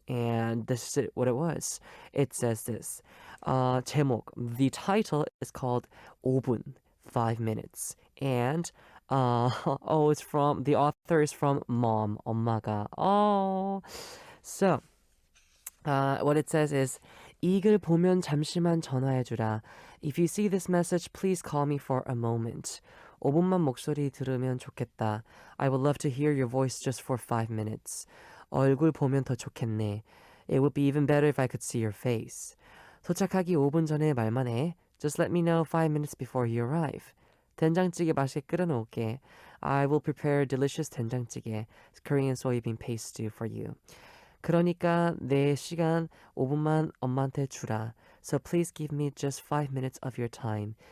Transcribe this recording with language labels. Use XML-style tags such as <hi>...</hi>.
<en>And this is what it was. It says this.</en> <ko>제목,</ko> <en>the title is called 5분, 5 minutes. And it's from, the author is from Mom,</en> <ko>엄마가.</ko> <en>Oh.</en> <ko>So, what it says is, 이 글 보면 잠시만 전화해주라.</ko> <en>If you see this message, please call me for a moment.</en> <ko>5분만 목소리 들으면 좋겠다.</ko> <en>I would love to hear your voice just for 5 minutes.</en> <ko>얼굴 보면 더 좋겠네.</ko> <en>It would be even better if I could see your face.</en> <ko>도착하기 5분 전에 말만 해.</ko> <en>Just let me know 5 minutes before you arrive.</en> <ko>된장찌개 맛있게 끓여놓을게.</ko> <en>I will prepare delicious 된장찌개, Korean soybean paste stew for you.</en> <ko>그러니까 내 시간 5분만 엄마한테 주라.</ko> <en>So please give me just 5 minutes of your time.</en>